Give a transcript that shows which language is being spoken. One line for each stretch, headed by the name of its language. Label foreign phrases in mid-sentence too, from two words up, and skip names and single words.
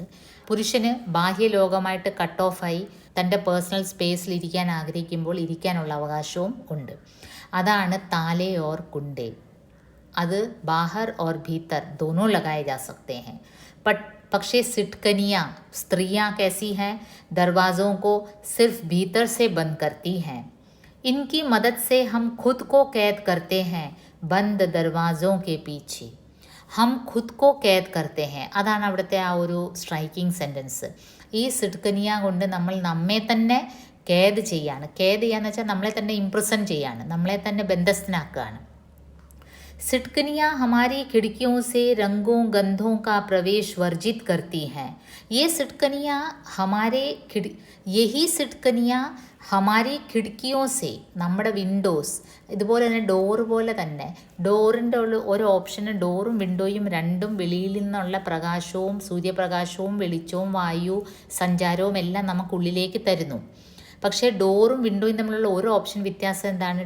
Malayalam: പുരുഷന് ബാഹ്യലോകമായിട്ട് കട്ട് ഓഫായി തൻ്റെ പേഴ്സണൽ സ്പേസിൽ ഇരിക്കാൻ ആഗ്രഹിക്കുമ്പോൾ ഇരിക്കാനുള്ള അവകാശവും ഉണ്ട്. അതാണ്
Hindi: ताले और कुंडे. അത് बाहर और भीतर दोनों लगाए जा सकते हैं. പക്ഷേ सिटकनियाँ स्त्रियाँ कैसी हैं, दरवाज़ों को सिर्फ भीतर से बंद करती हैं. इनकी मदद से हम खुद को कैद करते हैं बंद दरवाज़ों के पीछे. हम खुद को कैद करते हैं.
Malayalam: അതാണ് അവിടുത്തെ ആ ഒരു
English: striking sentence.
Malayalam: ഈ സിട്കനിയ കൊണ്ട് നമ്മൾ നമ്മെ തന്നെ കേദ് ചെയ്യാണ്. കേദ് ചെയ്യാന്ന് വെച്ചാൽ നമ്മളെ തന്നെ ഇംപ്രസൻ ചെയ്യാണ്, നമ്മളെ തന്നെ ബന്ധസ്ഥനാക്കുകയാണ്.
Hindi: सिटकनियाँ हमारी खिड़कियों से रंगों गंधों का प्रवेश वर्जित करती हैं. ये सिटकनियाँ यही सिटकनियाँ हमारी खिड़कियों से,
Malayalam: നമ്മുടെ വിൻഡോസ്, ഇതുപോലെ തന്നെ ഡോറ് പോലെ തന്നെ ഡോറിൻ്റെ ഒരു ഓപ്ഷന് ഡോറും വിൻഡോയും രണ്ടും വെളിയിൽ നിന്നുള്ള പ്രകാശവും സൂര്യപ്രകാശവും വെളിച്ചവും വായു സഞ്ചാരവും എല്ലാം നമുക്കുള്ളിലേക്ക് തരുന്നു. പക്ഷേ ഡോറും വിൻഡോയും തമ്മിലുള്ള ഓരോ ഓപ്ഷൻ വ്യത്യാസം എന്താണ്?